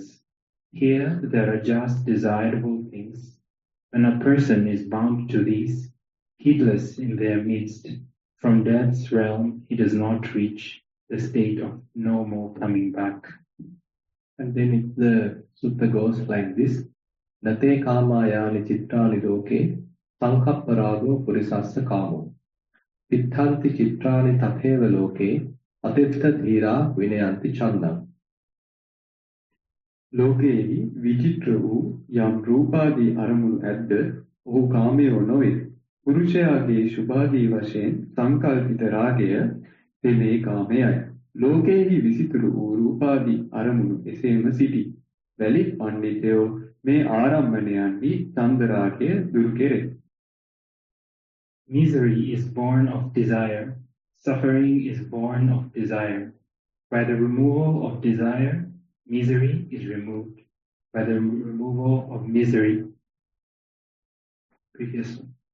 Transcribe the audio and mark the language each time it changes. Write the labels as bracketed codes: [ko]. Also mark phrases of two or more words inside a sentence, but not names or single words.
[en] Here there are just desirable things. When a person is bound to these, heedless in their midst, from death's realm he does not reach the state of no more coming back. And then the sutta goes like this. [pi] Nate kamayani chitrani loke sankhapparago purisassa kamo. Itthanti chitrani tatheva loke atetta dhira vinayanti chandam. [si] ලෝකයේහි විචිත්‍ර වූ යම් රූපාදී අරමුණු ඇද්ද ඔහු කාමයෝ නොවේ. පුරුෂයාගේ සුභාදී වශයෙන් සංකල්පිත රාගය තෙමේ කාමයයි. ලෝකයේහි විසිතුරු වූ රූපාදී අරමුණු එසේම සිටි. වැලි පණ්ඩිතයෝ මේ ආරම්භණයන්හි ඡන්ද රාගය දුරු කෙරේ. [en] Misery is born of desire. Suffering is born of desire. By the removal of desire, misery is removed. By the removal of misery, previous one.